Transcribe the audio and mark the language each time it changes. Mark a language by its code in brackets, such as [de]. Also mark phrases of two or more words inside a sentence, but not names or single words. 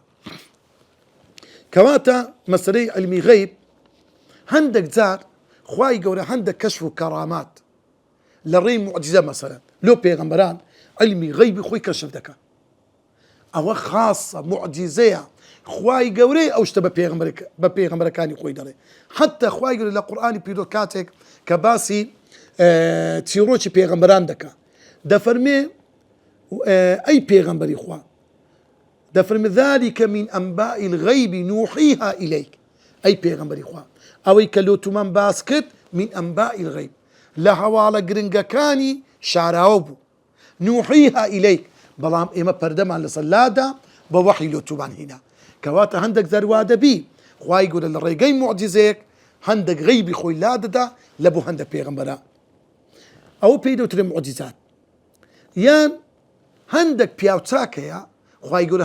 [ckb] کەواتە مەسەلەی علمی غەیب هەندێک جار خوای گەورە هەندێک کەشف و کەرامات لە ڕێی موعجزە مەسەلەن لۆ پێغەمبەران علمی غەیبی خۆی کەشف دەکات، ئەوە خاصە موعجزەیە. خوای گەورەی ئەو شتە بە پێغەمبەرەکانی خۆی دەڵێ. حتى خوای گەورە لە قورئانی پیرۆ کاتێک کە باسی چیرۆکی پێغەمبەران دەکات دەفەرمێ ئەی پێغەمبەری خوا دەفەرمێ [ar] ذلك من أنباء الغيب نوحيها إليك. [ckb] أي پێغەمبەری خوا ئەوەی کە لۆ تومان باس کرد [ar] من أنباء الغيب [ckb] لە هەواڵە گرنگەکانی شاراوە بوو. [ar] نوحيها إليك [ckb] بەڵام ئێمە پەردەمان لەسەر لادا بە وەحی لۆتوبان هینا کەواتە هەندێک زەروا دەبی خوای گەورە لە ڕێگەی موعجزەیەک هەندێک غەیبی خۆی لا دەدا لە بۆ هەندێک پێغەمبەرە ئەوە پێی دەوترێ موعجزات یان هەندێک پیاو چاکەیە خوای گەورە